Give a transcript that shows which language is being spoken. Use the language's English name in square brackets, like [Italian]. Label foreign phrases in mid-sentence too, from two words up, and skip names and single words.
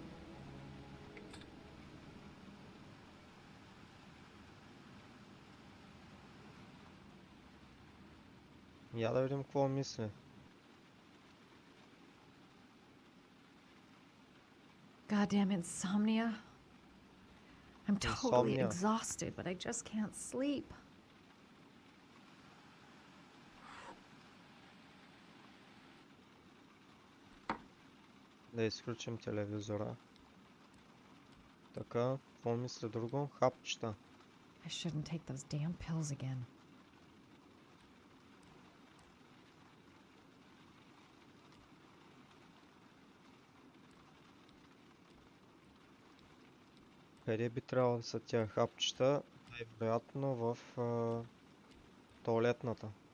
[Bulgarian] Я да видим какво мисли. [English] Goddamn insomnia. I'm totally Insomnia. exhausted, but I just can't sleep. [Bulgarian] Да изключим телевизора. Така, какво мисли друго? Хапчета. [English] I shouldn't take those damn pills again. [Bulgarian] Къде би трябвало да са тия хапчета? Най-вероятно в тоалетната.